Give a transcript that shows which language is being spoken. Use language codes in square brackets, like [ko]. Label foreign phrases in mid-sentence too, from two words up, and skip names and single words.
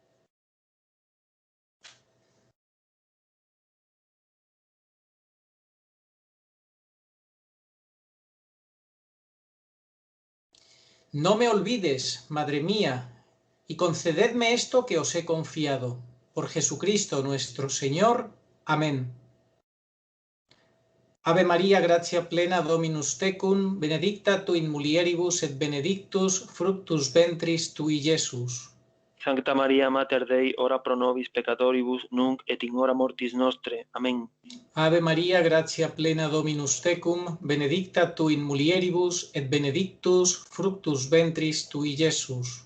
[es] No me olvides, Madre mía, y concededme esto que os he confiado. Por Jesucristo nuestro Señor. Amén. [la] Ave María, gratia plena, Dominus tecum, benedicta tu in mulieribus et benedictus fructus ventris tui, Iesus. Sancta Maria Mater Dei, ora pro nobis peccatoribus, nunc et in hora mortis nostre. Amén. Ave María, gratia plena, Dominus tecum, benedicta tu in mulieribus et benedictus fructus ventris tui, Iesus.